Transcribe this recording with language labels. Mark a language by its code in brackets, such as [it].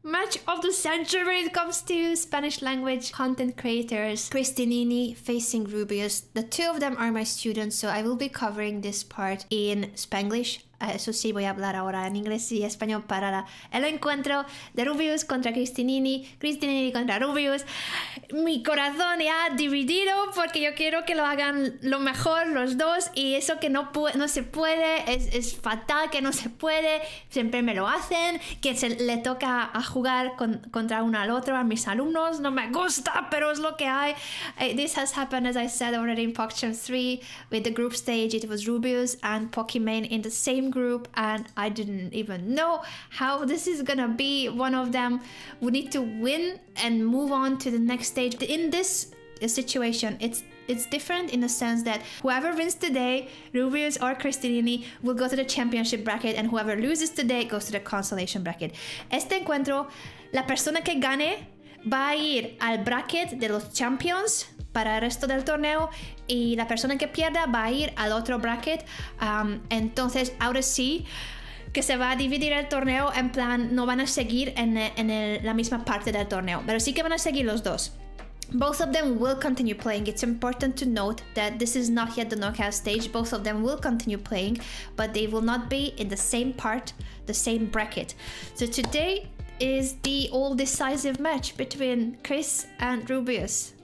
[en] match of the century when it comes to Spanish language content creators. Cristinini facing Rubius. The two of them are my students, so I will be covering this part in Spanglish. [es] Eso sí, voy a hablar ahora en inglés y español para el encuentro de Rubius contra Cristinini, Cristinini contra Rubius. Mi corazón ya dividido porque yo quiero que lo hagan lo mejor los dos, y eso que no se puede, es fatal que no se puede, siempre me lo hacen, que le toca a jugar contra uno al otro a mis alumnos, no me gusta, pero es lo que hay. [en] This has happened, as I said already, in Pogchamps 3 with the group stage. It was Rubius and Pokimane in the same group, and I didn't even know how this is gonna be. One of them would need to win and move on to the next stage. In this situation, it's different in the sense that whoever wins today, Rubius or Cristinini, will go to the championship bracket, and whoever loses today goes to the consolation bracket. [es] Este encuentro, la persona que gane va a ir al bracket de los champions para el resto del torneo, y la persona que pierda va a ir al otro bracket. Entonces ahora sí que se va a dividir el torneo, en plan no van a seguir en la misma parte del torneo, pero sí que van a seguir los dos. [en] Both of them will continue playing. It's important to note that this is not yet the knockout stage. Both of them will continue playing, but they will not be in the same part, the same bracket. So today is the all-decisive match between Chris and Rubius.